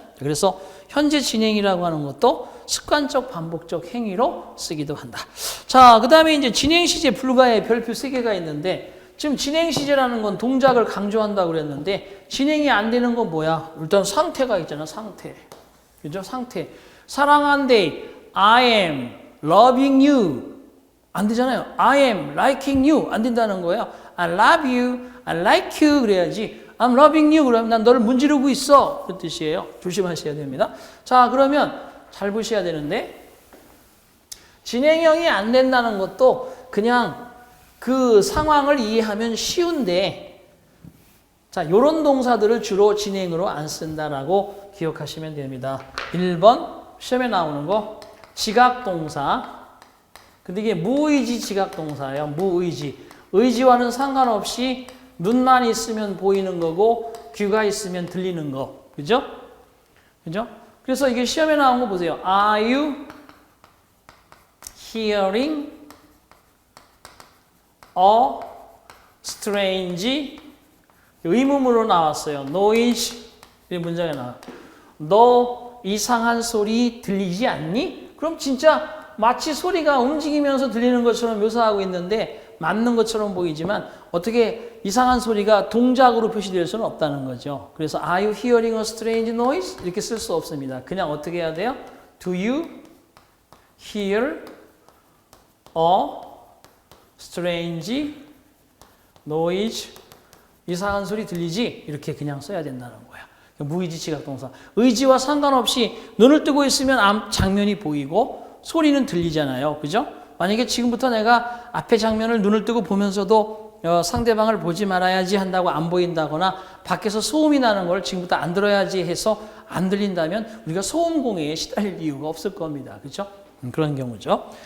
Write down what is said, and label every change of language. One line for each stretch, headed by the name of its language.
Korean: 그래서 현재 진행이라고 하는 것도 습관적 반복적 행위로 쓰기도 한다. 자, 그 다음에 이제 진행 시제 불가의 별표 3개가 있는데 지금 진행 시제라는 건 동작을 강조한다고 그랬는데 진행이 안 되는 건 뭐야? 일단 상태가 있잖아, 상태. 그죠? 상태. 사랑한대,
English: I am loving you.
Korean: 안 되잖아요.
English: I am liking you.
Korean: 안 된다는 거예요.
English: I love you, I like you
Korean: 그래야지.
English: I'm loving you
Korean: 그러면 난 너를 문지르고 있어. 그런 뜻이에요. 조심하셔야 됩니다. 자, 그러면 잘 보셔야 되는데 진행형이 안 된다는 것도 그냥 그 상황을 이해하면 쉬운데 자, 요런 동사들을 주로 진행으로 안 쓴다라고 기억하시면 됩니다. 1번 시험에 나오는 거 지각동사. 근데 이게 무의지 지각동사예요. 무의지. 의지와는 상관없이 눈만 있으면 보이는 거고 귀가 있으면 들리는 거. 그죠? 그죠? 그래서 이게 시험에 나온 거 보세요.
English: Are you hearing a strange
Korean: 의문으로 나왔어요. noise 이 문장에 나와요. 너 이상한 소리 들리지 않니? 그럼 진짜 마치 소리가 움직이면서 들리는 것처럼 묘사하고 있는데 맞는 것처럼 보이지만 어떻게 이상한 소리가 동작으로 표시될 수는 없다는 거죠. 그래서
English: Are you hearing a strange noise?
Korean: 이렇게 쓸 수 없습니다. 그냥 어떻게 해야 돼요?
English: Do you hear a strange noise?
Korean: 이상한 소리 들리지? 이렇게 그냥 써야 된다는 거야. 무의지 지각동사. 의지와 상관없이 눈을 뜨고 있으면 장면이 보이고 소리는 들리잖아요. 그죠? 만약에 지금부터 내가 앞에 장면을 눈을 뜨고 보면서도 상대방을 보지 말아야지 한다고 안 보인다거나 밖에서 소음이 나는 걸 지금부터 안 들어야지 해서 안 들린다면 우리가 소음공해에 시달릴 이유가 없을 겁니다. 그죠? 그런 경우죠.